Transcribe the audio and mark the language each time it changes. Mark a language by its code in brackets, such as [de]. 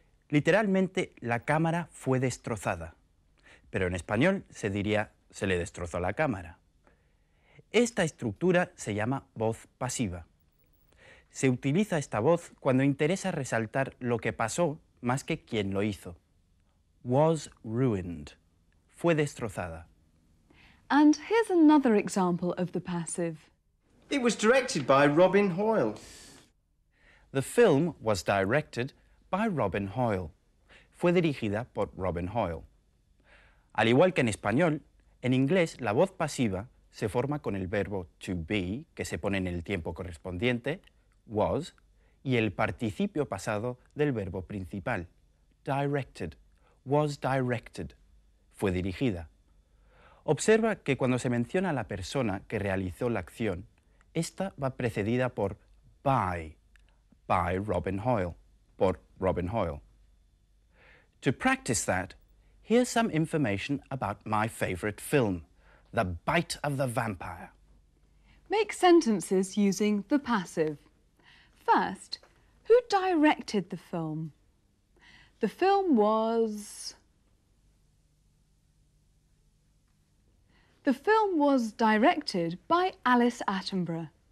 [es] Literalmente, la cámara fue destrozada. Pero en español se diría, se le destrozó la cámara. Esta estructura se llama voz pasiva. Se utiliza esta voz cuando interesa resaltar lo que pasó más que quién lo hizo. [en] Was ruined. [es] Fue destrozada. [en] And here's another example of the passive. It was directed by Robin Hoyle. The film was directed by Robin Hoyle. [es] Fue dirigida por Robin Hoyle. Al igual que en español, en inglés la voz pasiva se forma con el verbo to be, que se pone en el tiempo correspondiente, was, y el participio pasado del verbo principal, directed. [en] Was directed. [es] Fue dirigida. Observa que cuando se menciona a la persona que realizó la acción, esta va precedida por [en] by Robin Hoyle, [es] por Robin Hoyle. [en] To practice that, here's some information about my favorite film, The Bite of the Vampire. Make sentences using the passive. First, who directed the film? The film was directed by Alice Attenborough.